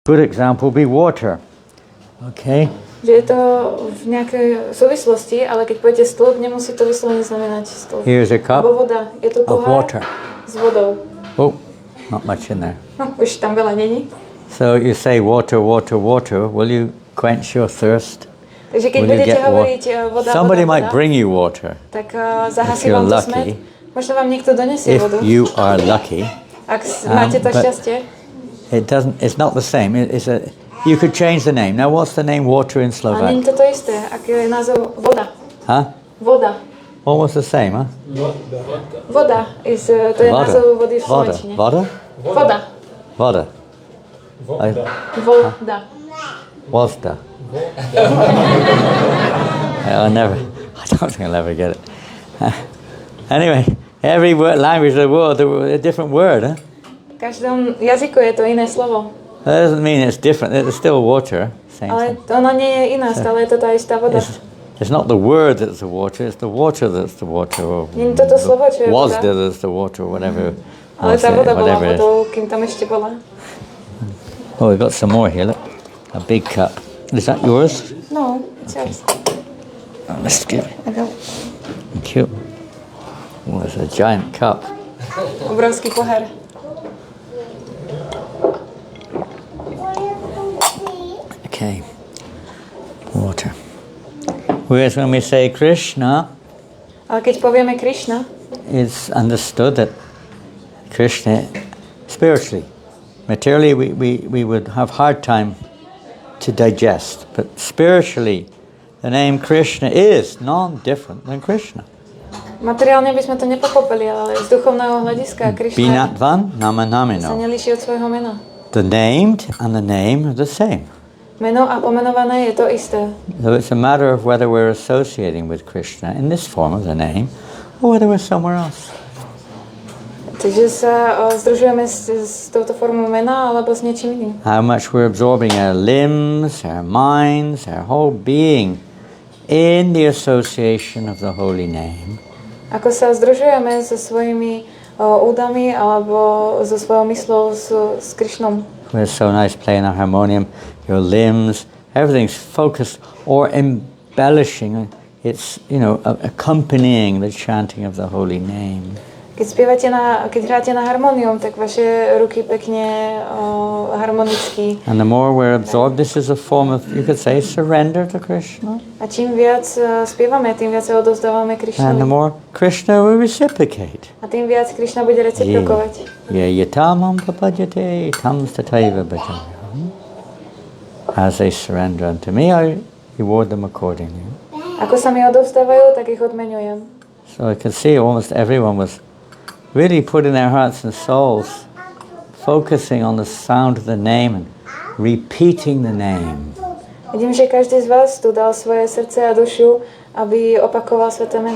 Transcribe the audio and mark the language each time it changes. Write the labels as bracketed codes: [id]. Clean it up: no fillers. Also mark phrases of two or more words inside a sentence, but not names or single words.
[en] Good example would be water. Okay? [sk] Že je to v nejakej súvislosti, ale keď poviete stĺp, nemusí to vyslovene znamenať stĺp. [en] Here's a cup [sk] Alebo voda. Je to [en] of water. [sk] s vodou. [en] Oh, not much in there. [sk] No, už tam veľa není. [en] So you say water, water, water. Will you quench your thirst? [sk] Takže keď [en] Will you [sk] budete [en] get [sk] hovoriť voda, [en] Somebody [sk] voda, [en] might bring you water. [sk] Tak zahasí [en] If you're [sk] vám to [en] lucky. [sk] smet. Možno vám niekto donesie [en] If [sk] vodu. [en] you are lucky. [sk] Ak máte to [en] but [sk] šťastie. [en] it's not the same. You could change the name. Now what's the name water in [sk] A Slovak? nie je to isté. Aký je názov? Voda. [en] Huh? [sk] Voda. [en] Almost the same, huh? [sk] Voda. To je názov vody v slovenčine. Voda? Voda. Voda. Voda. [en] Wozda. I don't think I'll ever get it. Anyway, every language of the world, a different word, huh? [sk] V každom jazyku je to iné slovo. [en] That doesn't mean it's different. It's still water. Same [sk] Ale [en] thing. [sk] ona nie je iná, stále je to tá istá voda. [en] It's not the word that's the water. It's the water that's the water. Or [sk] Nie je to slovo, čo je voda. [en] Wozda that's the water, or whatever. [sk] Ale tá voda bola [en] whatever it is. [sk] vodou, kým tam ešte bola. [en] Oh, we've got some more here. Look, a big cup. Is that yours? No, it's yours. Oh, let's give it. Okay. Thank you. Oh, it's a giant cup. [sk] Obrovský pohár. [en] Okay. Water. Whereas when we say Krishna, [sk] Ale keď povieme Krišna, [en] it's understood that Krishna, spiritually, materially, we would have hard time to digest, but spiritually, the name Krishna is non-different than Krishna. [sk] materiálne by sme to nepochopili, ale z duchovného hľadiska Krišna [sa] Binatvan nama [sk] sa [sa] namino. [sk] nelíši od svojho mena. [en] The named and the name are the same. [sk] Meno a pomenované je to isté. [en] So it's a matter of whether we're associating with Krishna in this form of the name, or whether we're somewhere else. [sk] Takže sa združujeme s touto formou mena alebo s niečím iným. [en] How much we're absorbing our limbs, our minds, our whole being in the association of the holy name. [sk] Ako sa združujeme so svojimi údami alebo so svojou myslou s Krišnom. [en] It's so nice playing a harmonium. Your limbs, everything's focused or embellishing. It's, accompanying the chanting of the holy name. [sk] Keď hráte na harmónium, tak vaše ruky pekne harmonicky. [en] And the more we're absorbed, this is a form of, you could say, surrender to Krishna. [sk] A čím viac spievame, tým viac sa odovzdávame [en] And the [sk] Krišnovi. [en] more Krishna will reciprocate. [sk] A tým viac Krišna bude reciprokovať. [sa] Yatamam papajate tam stataiva bhajamyam. [en] As they surrender unto me, I reward them accordingly. [sk] Ako sa mi odovzdávajú, tak ich odmeňujem. [en] So I can see almost everyone was really putting their hearts and souls, focusing on the sound of the name and repeating the name. [sk] Vidím, že každý z vás tu dal svoje srdce a dušu, aby opakoval sväté mená.